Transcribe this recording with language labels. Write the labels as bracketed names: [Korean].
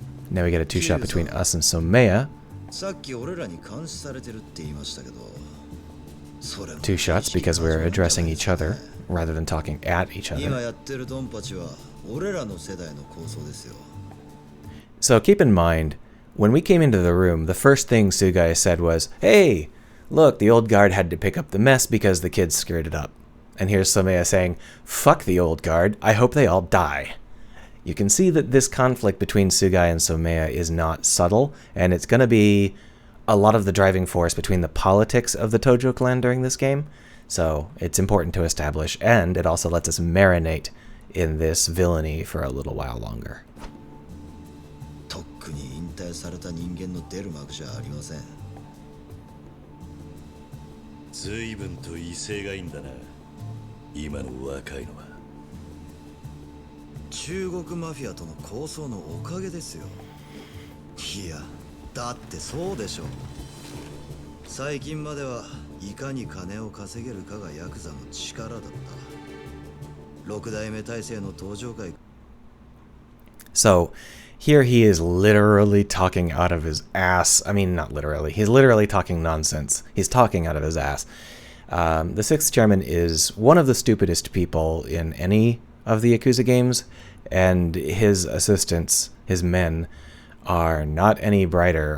[English] Now we get a two-shot between us and Someya. [Japanese] さっき俺らに監視されてるって言いましたけど、それも [English] Two shots because we're addressing each other rather than talking at each [Japanese] 今 [English] other. [Japanese] やってるドンパチは俺らの世代の構想ですよ。 [English] So keep in mind, when we came into the room, the first thing Sugai said was, "Hey, look, the old guard had to pick up the mess because the kids screwed it up." And here's Someya saying, "Fuck the old guard, I hope they all die." You can see that this conflict between Sugai and Someya is not subtle, and it's going to be a lot of the driving force between the politics of the Tojo clan during this game. So it's important to establish, and it also lets us marinate in this villainy for a little while longer. [Japanese] とっくに引退された人間の出る幕じゃありません。随分と威勢がいいんだな。今の若いのは。中国マフィアとの抗争のおかげですよ。いや、だってそうでしょ。最近まではいかに金を稼げるかがヤクザの力だった。 6代目体制の登場会。 [English] So here he is literally talking out of his ass. I mean, not literally. He's literally talking nonsense. He's talking out of his ass. The sixth chairman is one of the stupidest people in any of the Yakuza games, and his assistants, his men, are not any brighter.